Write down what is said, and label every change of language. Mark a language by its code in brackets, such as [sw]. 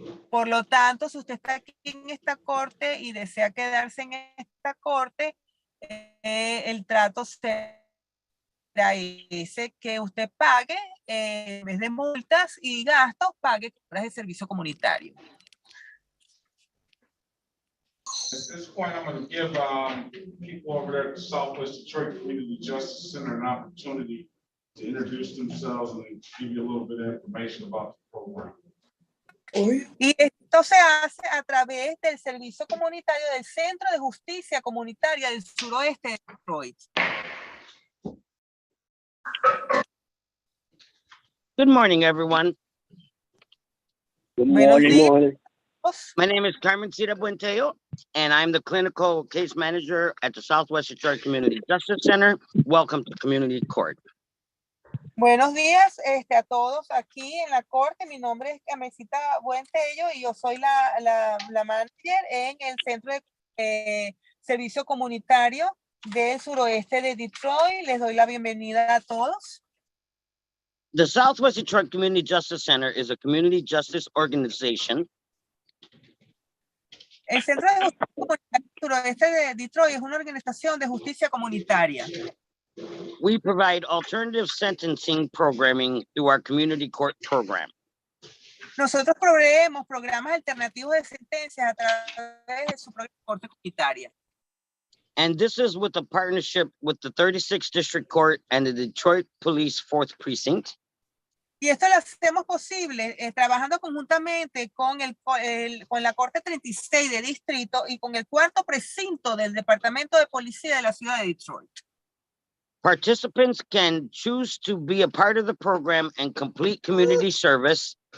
[es] Por lo tanto, si usted está aquí en esta corte y desea quedarse en esta corte, el trato será ese, que usted pague en vez de multas y gastos, pague horas de servicio comunitario. [en] At this point, I'm going to give people over there at the Southwest Detroit Community Justice Center an opportunity to introduce themselves and give you a little bit of information about the program. [es] Y esto se hace a través del servicio comunitario del Centro de Justicia Comunitaria del Suroeste de Detroit. [en] Good morning, everyone. Good morning. My name is Carmen Cira Buenteo, and I'm the clinical case manager at the Southwest Detroit Community Justice Center. Welcome to Community Court. [es] Buenos días a todos aquí en la corte. Mi nombre es Carmencita Buentello y yo soy la manager en el Centro de Servicio Comunitario del suroeste de Detroit. Les doy la bienvenida a todos. [en] The Southwest Detroit Community Justice Center is a community justice organization. [es] El Centro de Justicia Comunitaria del suroeste de Detroit es una organización de justicia comunitaria. [en] We provide alternative sentencing programming through our community court program. [es] Nosotros proveemos programas alternativos de sentencias a través de su propia corte comunitaria. [en] And this is with a partnership with the 36th District Court and the Detroit Police 4th Precinct. [es] Y esto lo hacemos posible trabajando conjuntamente con la Corte 36 de Distrito y con el 4º Precinto del Departamento de Policía de la ciudad de Detroit. [en] Participants can choose to be a part of the program and complete community service.